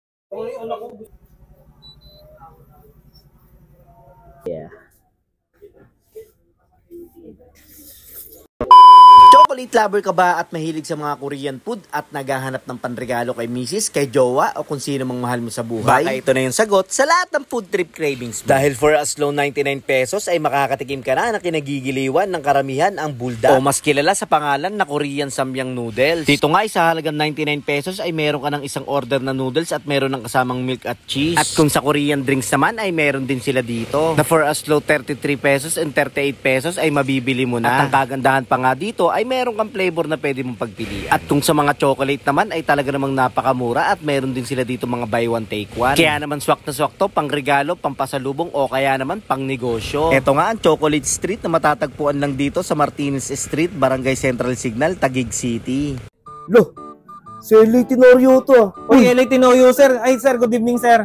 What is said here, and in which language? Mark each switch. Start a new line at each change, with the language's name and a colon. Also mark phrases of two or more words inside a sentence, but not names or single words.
English: Yeah. Chocolate lover
Filipino: ka ba at mahilig sa mga
English: Korean food
Filipino: at naghahanap ng panregalo kay misis, kay jowa o kung sino mang mahal mo sa buhay? Baka ito na yung sagot sa lahat ng
English: food trip cravings
Filipino: mo. Dahil
English: for as low
Filipino: 99 pesos ay makakatikim ka na kinagigiliwan ng karamihan ang buldak o mas kilala sa pangalan na Korean Samyang Noodles. Dito nga sa halagang 99 pesos ay meron ka ng isang order na noodles at meron ng kasamang milk at cheese. At kung sa
English: Korean drinks
Filipino: naman ay meron din sila dito na
English: for as low 33 pesos and 38 pesos
Filipino: ay mabibili mo na. At ang kagandahan pa nga dito ay meron kang flavor na pwede mong pagpilian. At kung sa mga chocolate naman ay talaga namang napakamura at meron din sila dito mga
English: buy one take one.
Filipino: Kaya naman swak na swak to, pang regalo, pang pasalubong o kaya naman pang negosyo. Ito nga ang Chocolate Street na matatagpuan lang dito sa Martinez Street, Barangay Central Signal, Taguig City. Lo, si LA Tenorio to. Uy, LA Tenorio, sir. Ay, sir,
English: good evening, sir.